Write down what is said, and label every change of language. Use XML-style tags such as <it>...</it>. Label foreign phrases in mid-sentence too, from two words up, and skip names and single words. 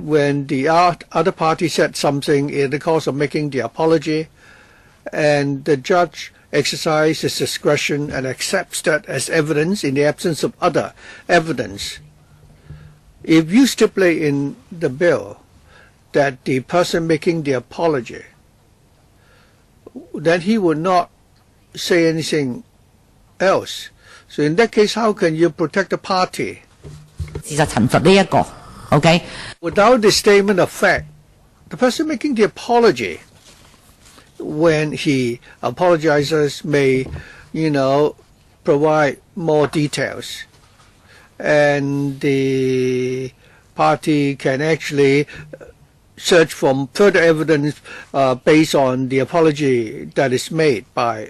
<en>when the other party said something in the course of making the apology, and the judge exercises his discretion and accepts that as evidence in the absence of other evidence, if you stipulate in the bill that the person making the apology, then he would not say anything else. So in that case, how can you protect the party?</en> <yue>事實陳述呢一個 ，OK。</yue> <en>Without the statement of fact, the person making the apology, when he apologizes, may, provide more details, and the party can actually search for further evidence based on the apology that is made by.</en>